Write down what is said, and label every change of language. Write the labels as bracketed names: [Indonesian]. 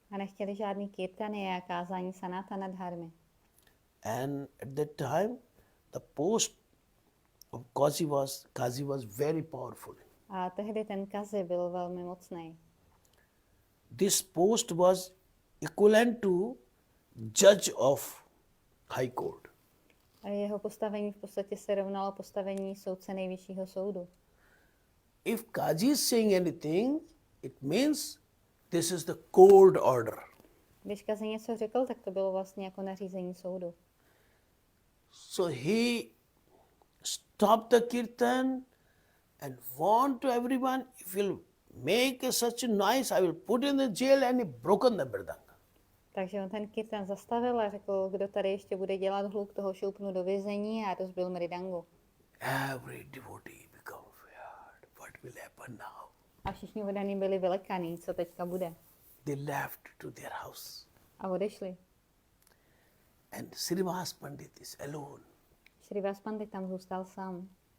[Czech] A nechtěli žádný kirtany a kázání Sanatana Dharmy. [English] And at that time, the post of Kazi was very powerful. [Czech] A tehdy ten Kazi byl velmi mocný. [English] This post was equivalent to judge of High Court. [Czech] A jeho postavení v podstatě se rovnalo postavení soudce nejvyššího soudu. [English] If Kazi is saying anything, it means this is the court order. [Czech] Když Kazi něco řekl, tak to bylo vlastně jako nařízení soudu. [English] So he stop the kirtan and warn to everyone, if you'll make such a noise, I will put in the jail, and he broken the mridanga. [Czech] Takže on ten kirtan zastavil a řekl, kdo tady ještě bude dělat hluk, toho šoupnu do vězení a rozbil mridangu. [English] Every devotee become feared. What will happen now? [Czech] A všichni oddaní byli vylekaný, co teďka bude. [English] They left to their house. [Czech] A odešli. [English] And Srinivas Pandit is alone. [Czech] Šrivas Pandit tam zůstal sám.